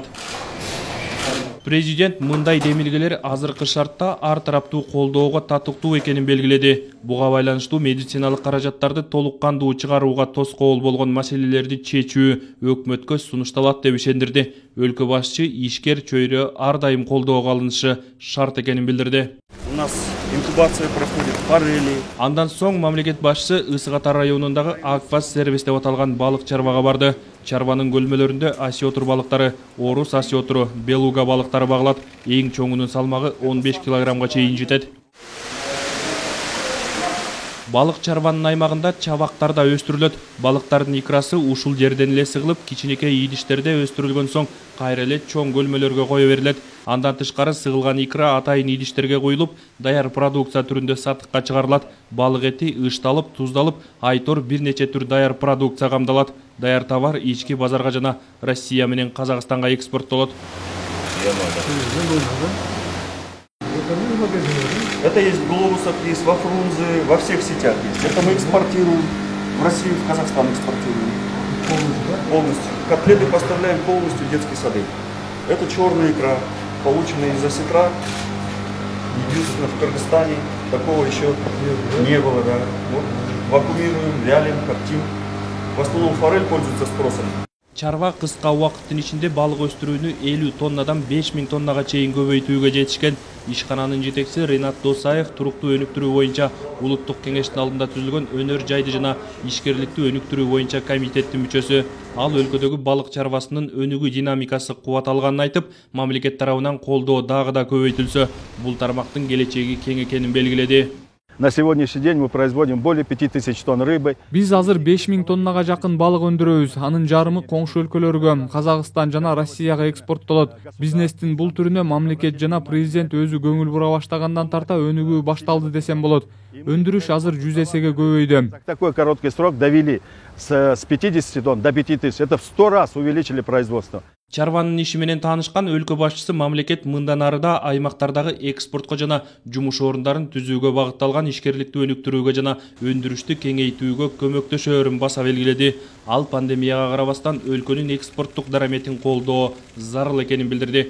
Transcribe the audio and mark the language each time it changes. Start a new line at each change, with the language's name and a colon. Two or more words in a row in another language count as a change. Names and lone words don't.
Kyrgyz: Президент мындай демилгелер азыркы шартта ар тараптуу колдоого татыктуу экенин белгиледи. Буга байланыштуу медициналык каражаттарды толук кандуу чыгарууга тоскоол болгон маселелерди чечүү өкмөткө сунушталат деп ишендирди. Өлкө башчы ишкер чөйрө ар дайым колдоого алынышы шарт экенин билдирди.
Russian: У нас инкубация проходит форели.
Kyrgyz: Андан соң мамлекет башчысы Ысык Ата районундагы Аквас сервис деп аталган балык чарбага барды. Чарбанын көлмөлөрүндө осетр балыктары, орус осетру, белуга балыктары багылат. Эң чоңунун салмагы 15 килограммга чейин жетет. Балык чарбанын аймагында чабактар да өстүрүлөт. Балыктардын икрасы ушул жерден эле сыгылып, кичинекей идиштерде өстүрүлгөн соң кайра эле чоң көлмөлөргө кое берилет. Андан тышкары сыгылган икра атайын идиштерге куюлуп, даяр продукция түрүндө сатыкка чыгарылат. Балык эти ышталып, туздалып, айтор бир нече түр даяр продукция камдалат. Даяр товар ички базарга жана Россия менен Казакстанга экспорттолот.
Russian: Это есть в глобусах, есть во Фрунзе, во всех сетях есть. Это мы экспортируем в Россию, в Казахстан экспортируем. Полностью. Котлеты поставляем полностью в детские сады. Это черная икра, полученная из осетра. Единственно в Кыргызстане такого еще не было. Да. Вот. Вакуумируем, вялим, коптим. В основном форель пользуется спросом.
Kyrgyz: Чарба кыска убакыттын ичинде балык өстүрүүнү 50 тоннадан 5000 тоннага чейин көбөйтүүгө жетишкен. Ишкананын жетекчиси Ринат Досаев туруктуу өнүктүрүү боюнча улуттук кеңештин алдында түзүлгөн өнөр жайды жана ишкерликти өнүктүрүү боюнча комитеттин мүчөсү. Ал өлкөдөгү балык чарбасынын өнүгүү динамикасы кубат алганын айтып, мамлекет тарабынан колдоо дагы да көбөйтүлсө, бул тармактын келечеги кең экенин белгиледи.
Russian: На сегодняшний день мы производим более 5000 тонн рыбы.
Kyrgyz: Биз азыр 5000 тоннага жакын балык өндүрөбүз. Анын жарымы коңшу өлкөлөргө, Казакстан жана Россияга экспорттолот. Бизнестин бул түрүнө мамлекет жана президент өзү көңүл бура баштагандан тарта өнүгүү башталды десем болот. Өндүрүш азыр 100 эсеге көбөйдү.
Russian: Такой короткий срок довели с 50 тонн до 5000. Это в 100 раз увеличили производство.
Kyrgyz: Чарбанын иши менен таанышкан өлкө башчысы мамлекет мындан арыда аймактардагы экспортко жана жумуш орундарын түзүүгө багытталган ишкерликти өнүктүрүүгө жана өндүрүштү кеңейтүүгө көмөктөшөөрүн баса белгиледи. Ал пандемияга карабастан өлкөнүн экспорттук дараметин колдоо зарыл экенин билдирди.